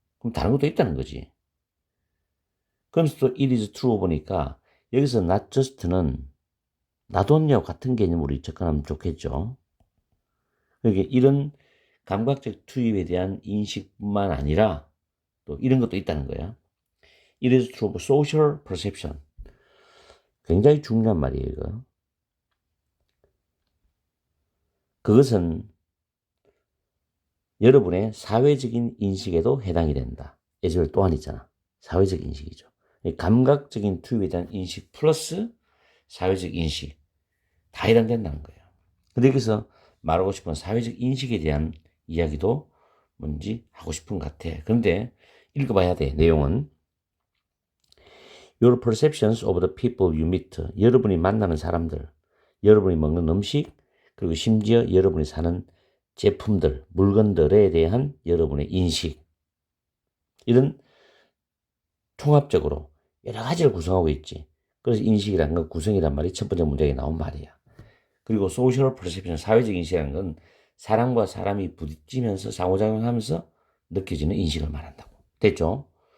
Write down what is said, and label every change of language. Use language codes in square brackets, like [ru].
[ko] 그럼 다른 것도 있다는 거지. 그러면서 또 [en] it is true [ko] 보니까 여기서 not just는 나도냐 같은 개념으로 접근하면 좋겠죠. 그러니까 이런 감각적 투입에 대한 인식뿐만 아니라 또 이런 것도 있다는 거야. [en] It is true of social perception. [ko] 굉장히 중요한 말이에요, 이거. 그것은 여러분의 사회적인 인식에도 해당이 된다. 예절 또한 있잖아. 사회적 인식이죠. 감각적인 투입에 대한 인식 플러스 사회적 인식 다 해당된다는 거예요. 근데 여기서 말하고 싶은 사회적 인식에 대한 이야기도 뭔지 하고 싶은 것 같아. 그런데 읽어봐야 돼. 내용은 [en] Your perceptions of the people you meet. [ko] 여러분이 만나는 사람들, 여러분이 먹는 음식, 그리고 심지어 여러분이 사는 제품들, 물건들에 대한 여러분의 인식. 이런 통합적으로 여러 가지를 구성하고 있지. 그래서 인식이라는 건 구성이란 말이 첫 번째 문장에 나온 말이야. 그리고 social perception, 사회적 인식이라는 건 사람과 사람이 부딪히면서 상호작용하면서 느껴지는 인식을 말한다고. 됐죠?